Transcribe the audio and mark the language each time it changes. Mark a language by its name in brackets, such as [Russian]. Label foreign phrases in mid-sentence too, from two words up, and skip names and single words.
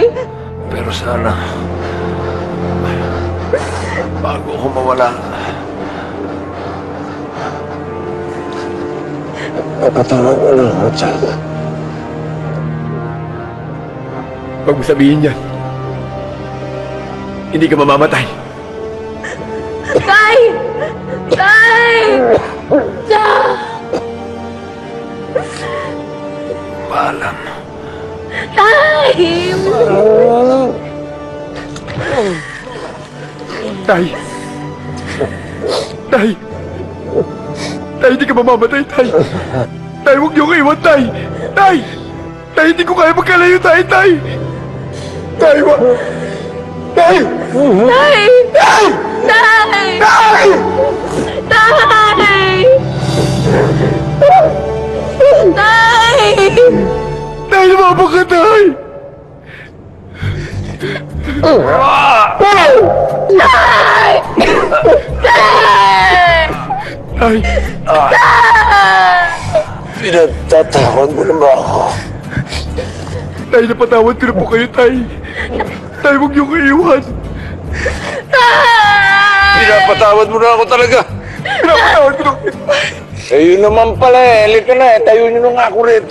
[Filipino] Pero sana, bago ako mawala, napatawag ko lang ako, Jack. Huwag mo sabihin yan. Hindi ka mamamatay. Tay! Tay! Jack! Paalam. Tay! Tay! Tay! Tay, hindi ka mamamatay, Tay! Tay, huwag niyo ko iwan, Tay! Tay! Tay, hindi ko kaya magkalayo, Tay! Tay! Tay, wag! Tay! Tay! Tay! Tay! Tay! Tay! Tay! Tay, lumabang ka, Tay! Tay! Tay! Tay! Pinagtatawag mo na ba ako? Tay, napatawad ko na po kayo, Tay. Tay, huwag niyo ko iiwan. Pinapatawad mo na ako talaga. Pinapatawad ko na kayo. Eh, yun naman pala eh. Halika na eh. Tayo nyo nga ako rito.